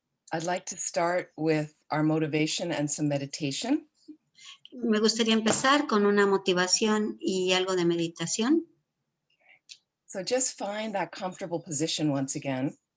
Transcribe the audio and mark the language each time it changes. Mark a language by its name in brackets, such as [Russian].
[English] I'd like to start with our motivation and some meditation. [Spanish] Me gustaría empezar con una motivación y algo de meditación. [English] So just find that comfortable position once again.